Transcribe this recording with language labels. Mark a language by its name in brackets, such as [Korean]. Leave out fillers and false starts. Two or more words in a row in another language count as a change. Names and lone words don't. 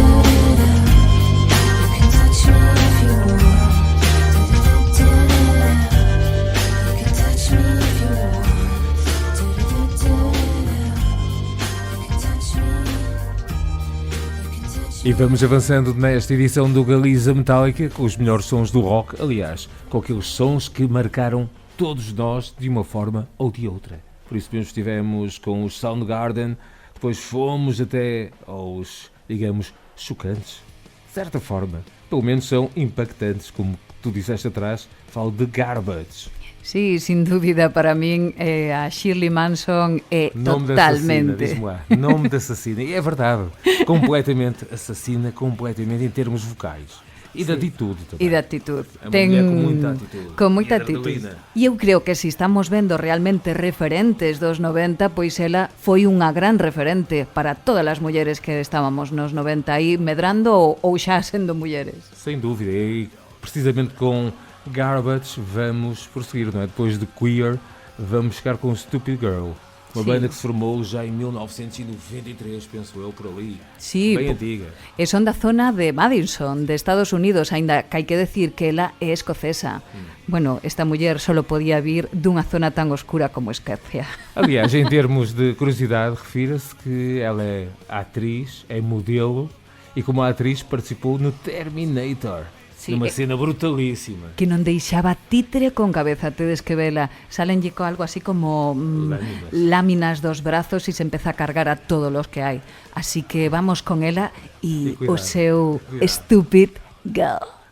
[English] You can touch me if you want. You can touch me if you want. You can touch me. You can touch me. [Portuguese] E vamos avançando nesta edição do Galiza Metálica com os melhores sons do rock, aliás, com aqueles sons que marcaram todos nós de uma forma ou de outra. Por isso mesmo estivemos com os Soundgarden, depois fomos até aos, digamos, chocantes. De certa forma, pelo menos são impactantes, como tu disseste atrás, falo de Garbage. [Galician] Sí, sin dúbida, para min a Shirley Manson é totalmente... [Portuguese] Nome de assassina, e é verdade, completamente assassina, completamente em termos vocais. E de atitude também. E de atitude. Mulher com muita atitude. [Galician] Con moita [Portuguese] E atitude. [Galician] adrenalina. E eu creo que se estamos vendo realmente referentes dos 90, pois ela foi unha gran referente para todas as mulleres que estábamos nos 90 aí medrando ou xa sendo mulleres. [Portuguese] Sem dúvida, e precisamente com Garbage vamos prosseguir, não é? Depois de Queer, vamos ficar com Stupid Girl. Uma Sim. banda que se formou já em 1993, penso eu, por ali. [Galician] Sí, [Portuguese] Bem antiga. [Galician] e son da zona de Madison, de Estados Unidos, aínda que hai que decir que ela é escocesa. Bueno, esta muller solo podía vir dunha zona tan oscura como Escocia. [Portuguese] Aliás, em termos de curiosidade, refira-se que ela é atriz, é modelo e como atriz participou no Terminator. [Galician] Sí, [Portuguese] numa cena brutalíssima. [Galician] Que non deixaba títere con cabeza, tedes que vela. Salenlle co algo así como láminas dos brazos e se empeza a cargar a todos os que hai. Así que vamos con ela e o seu Stupid Girl.